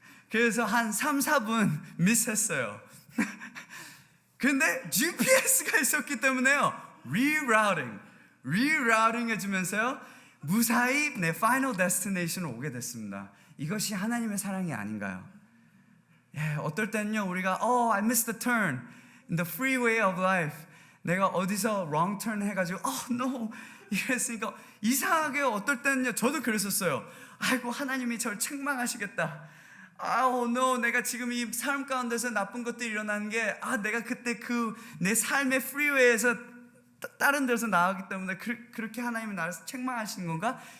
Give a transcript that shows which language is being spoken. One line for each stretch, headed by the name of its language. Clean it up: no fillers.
Korean: 그래서 한 3-4분 미스했어요. 근데 GPS가 있었기 때문에요 rerouting 해주면서요 무사히 내 final destination을 오게 됐습니다. 이것이 하나님의 사랑이 아닌가요? 어떨 때는요 우리가
English: I missed the turn in the freeway of life.
Korean: 내가 어디서 wrong turn 해가지고 no 이랬으니까 이상하게 어떨 때는요 저도 그랬었어요. 아이고 하나님이 저를 책망하시겠다. no, 내가 지금 이 삶 가운데서 나쁜 것들이 일어나는 게 내가 그때 내 삶의 프리웨이에서 다른 데서 나왔기 때문에 그렇게 하나님이 나를 책망하시는 건가?